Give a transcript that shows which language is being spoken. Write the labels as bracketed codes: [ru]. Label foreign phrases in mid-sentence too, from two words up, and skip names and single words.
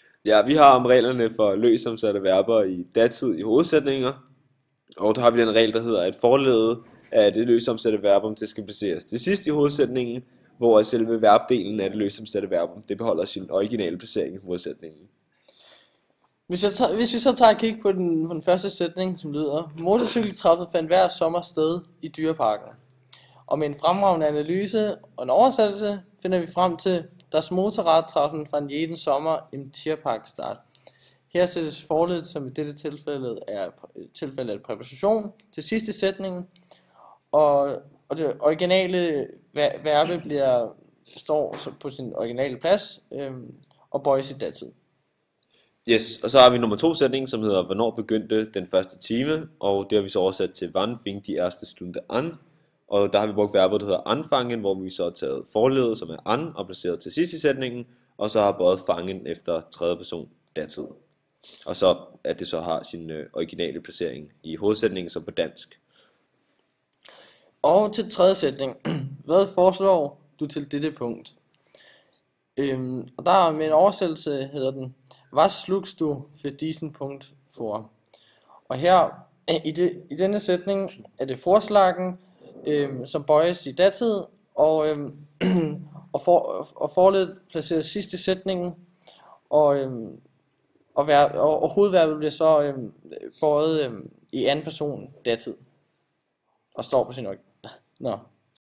[da] Ja, vi har om reglerne for løsomsatte verber i datid i hovedsætninger, og der har vi den regel, der hedder, at forledet af det løsomsatte verbum, det skal placeres til sidst i hovedsætningen, hvor selve verbdelen af det løsomsatte verbum, det beholder sin originale placering i hovedsætningen. Hvis vi så tager et kig på den første sætning, som lyder: Motorcykeltrappen fandt hver sommer sted i dyreparken. Og med en fremragende analyse og en oversættelse finder vi frem til: [de] Das Motorradtreffen fand jeden Sommer im Tierpark statt. [da] Her sættes forledet, som i dette tilfælde er præposition, til sidste sætningen, og det originale verbe står på sin originale plads og bøjes i datid. Yes, og så har vi nummer 2 sætning, som hedder, hvornår begyndte den første time, og det har vi så oversat til, [de] wann fing die erste Stunde an, [da] og der har vi brugt verbet, der hedder anfangen, hvor vi så har taget forledet, som er an, og placeret til sidst i sætningen, og så har bøjet fangen efter tredje person datid. Og så at det så har sin originale placering i hovedsætningen, så på dansk. Og til tredje sætning: Hvad foreslår du til dette punkt? Og der med en oversættelse hedder den: [de] Was slugst du für diesen Punkt vor? [da] Og her i denne sætning er det forslagen, som bøjes i datid, og forledet placeres sidst i sætningen, og hovedverbet bliver så bøjet i anden person datid og står på sin